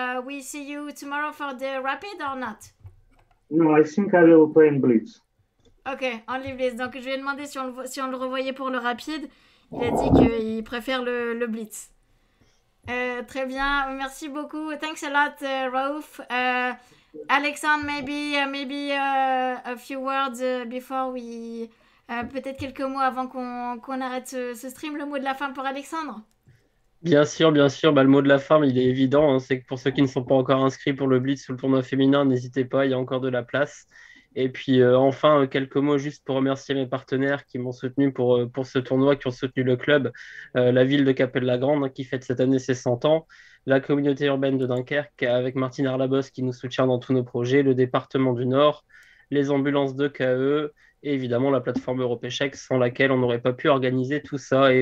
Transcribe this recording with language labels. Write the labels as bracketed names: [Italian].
[English] We see you tomorrow for the Rapid or not? No, I think I will play in Blitz. Ok, only Blitz. [French] Donc, je lui ai demandé si on le revoyait pour le Rapide. Il a dit qu'il préfère le Blitz. Très bien, merci beaucoup. [English] Thanks a lot, Raouf. Alexandre, maybe a few words before we... [French] peut-être quelques mots avant qu'on arrête ce stream. Le mot de la fin pour Alexandre? Bien sûr, bien sûr. Bah, le mot de la fin, il est évident, hein. C'est que pour ceux qui ne sont pas encore inscrits pour le Blitz ou le tournoi féminin, n'hésitez pas, il y a encore de la place. Et puis enfin, quelques mots juste pour remercier mes partenaires qui m'ont soutenu pour ce tournoi, qui ont soutenu le club, la ville de Capelle-la-Grande, hein, qui fête cette année ses 100 ans, la communauté urbaine de Dunkerque avec Martine Arlabos qui nous soutient dans tous nos projets, le département du Nord, les ambulances de KE et évidemment la plateforme Européchèque sans laquelle on n'aurait pas pu organiser tout ça.